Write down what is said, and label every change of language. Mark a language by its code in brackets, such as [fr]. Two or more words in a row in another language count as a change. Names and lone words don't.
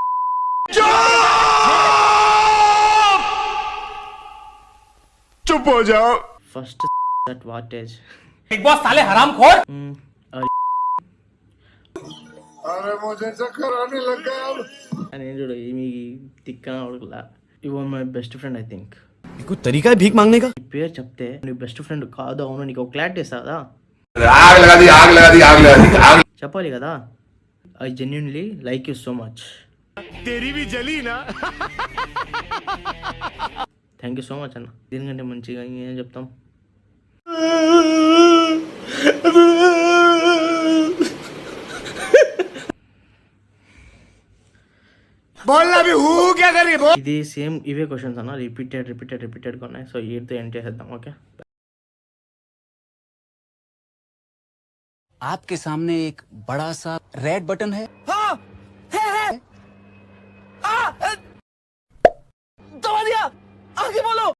[en] first that wattage [hi] బిగ్ బాస్ साले हरामखोर. [te] నేను చూడు మీ తిక్కన [en] you are my best friend. I think [hi] कोई तरीका है भीख मांगने का? [te] నీ పేరు చెప్తే నీ [en] best friend [te] కాదు అవును నీకు ఒక క్లారిటీ ఇస్తుందా? చెప్పాలి కదా. [en] I genuinely like you so much. thank you so much అన్న. [te] దీనికంటే మంచిగా ఏం చెప్తాం? ఇది సేమ్ ఇవే క్వశ్చన్స్ అన్న, రిపీటెడ్ ఉన్నాయి. సో వీటితో ఎండ్ చేసేద్దాం. ఓకే. [hi] आपके सामने एक बड़ा सा [en] red button [hi] है। हाँ, है। दबा दिया, आगे बोलो।